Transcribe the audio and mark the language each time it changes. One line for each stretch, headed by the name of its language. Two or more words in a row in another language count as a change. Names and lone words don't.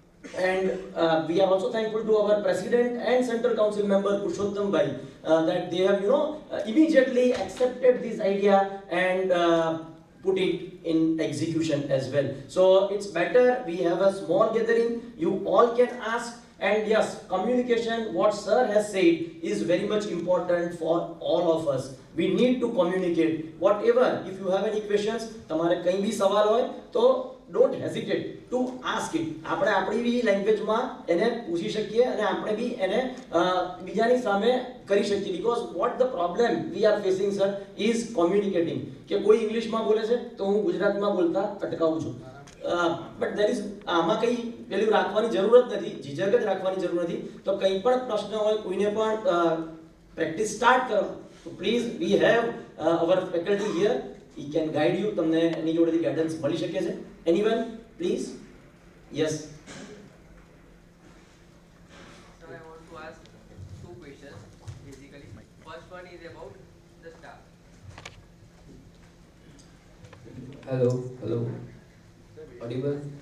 English: And we are also thankful to our president and central council member Purushottam Bhai that they have immediately accepted this idea and put it in execution as well. So it's better we have a small gathering, you all can ask, and yes, communication, what sir has said, is very much important for all of us. We need to communicate. Whatever, if you have any questions,
Gujarati: તમારે કંઈ બી સવાલ હોય તો
English: don't hesitate to ask it.
Gujarati: આપણે આપણી બી લેંગ્વેજમાં એને પૂછી શકીએ અને આપણે બી એને બીજાની સામે કરી શકીએ.
English: Because what the problem we are facing, sir, is communicating.
Gujarati: કે કોઈ ઇંગ્લિશમાં બોલે છે તો હું ગુજરાતમાં બોલતા અટકાવું છું.
English: But there is
Gujarati: આમાં કંઈ પેલું રાખવાની જરૂરત નથી, ઝીઝક જ રાખવાની જરૂર નથી. તો કંઈ પણ પ્રશ્ન હોય, કોઈને પણ પ્રેક્ટિસ સ્ટાર્ટ કરો.
English: So please, we have our faculty here. He can guide you.
Gujarati: તમને એની જોડેથી ગાઈડન્સ મળી શકે છે.
English: Anyone, please? Yes. So I want to ask two questions. Basically, first one is about the staff. Hello. Audible?